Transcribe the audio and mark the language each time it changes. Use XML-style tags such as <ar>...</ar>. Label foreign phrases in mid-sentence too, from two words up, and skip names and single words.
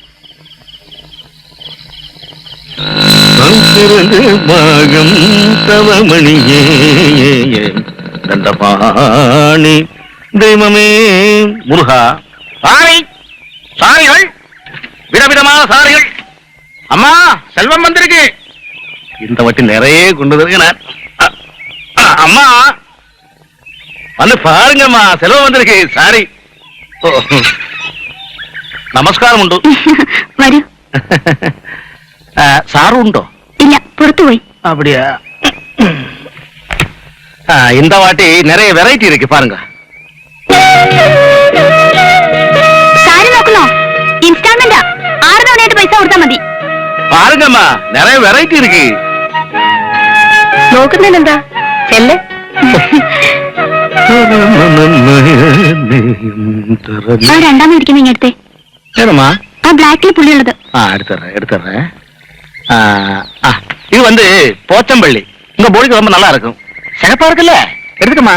<ml>ദൈവമേ മുരുക. സാരികൾ, വിധവിധമായ സാരികൾ.</ml> <ta>അമ്മ செல்வம் வந்திருக்கு. இந்த வட்டி நிறைய கொண்டு வருகிறேன். அம்மா வந்து பாருங்கம்மா, செல்வம் வந்திருக்கு. சாரி.</ta> <ml>നമസ്കാരം ഉണ്ട്. വരൂ. സാറും ഉണ്ടോ? ഇല്ല, പുറത്തുപോയി.</ml> <ta>அப்படியா? இந்த வாட்டி நிறைய வெரைட்டி இருக்கு பாருங்க.</ta> <ml>സാരി നോക്കുന്നോ? ഇൻസ്റ്റാൾമെന്റാ. 6 തവണയായിട്ട് പൈസ കൊടുത്താൽ മതി.</ml> <ta>பாருங்கம்மா, நிறைய வெரைட்டி இருக்கு.</ta> <ml>നോക്കുന്നതിനെന്താ? ചെല്ല്. ആ രണ്ടാമത് ഇരിക്കുന്ന ഇങ്ങടുത്തെ.</ml> <ta>ஏனம்மா?</ta> <ml>ആ ബ്ലാക്കിൽ പുള്ളിയുള്ളത്.</ml> <ta>எடுத்துறேன். இது வந்து போச்சம்பள்ளி. உங்க போடிக்கு ரொம்ப நல்லா இருக்கும். சிகப்பா இருக்குல்ல? எடுத்துக்கம்மா.</ta>